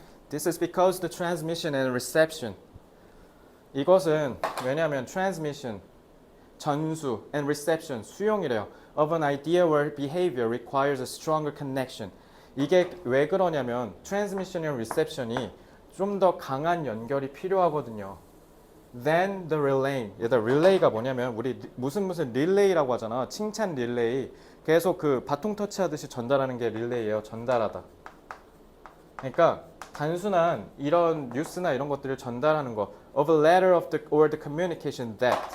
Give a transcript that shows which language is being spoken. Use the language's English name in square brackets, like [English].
[English] This is because the transmission and reception. [Korean] 이것은 왜냐하면 transmission, 전수, and reception, 수용이래요. [English] Of an idea or behavior requires a stronger connection. [Korean] 이게 왜 그러냐면 transmission이랑 reception이 좀 더 강한 연결이 필요하거든요. [English] Then the relay. [Korean] 얘들 relay가 뭐냐면 우리 무슨 릴레이라고 하잖아. 칭찬 릴레이. 계속 그 바통 터치하듯이 전달하는 게 릴레이예요. 전달하다. 그러니까 단순한 이런 뉴스나 이런 것들을 전달하는 거. [English] Of a letter of the or the communication that.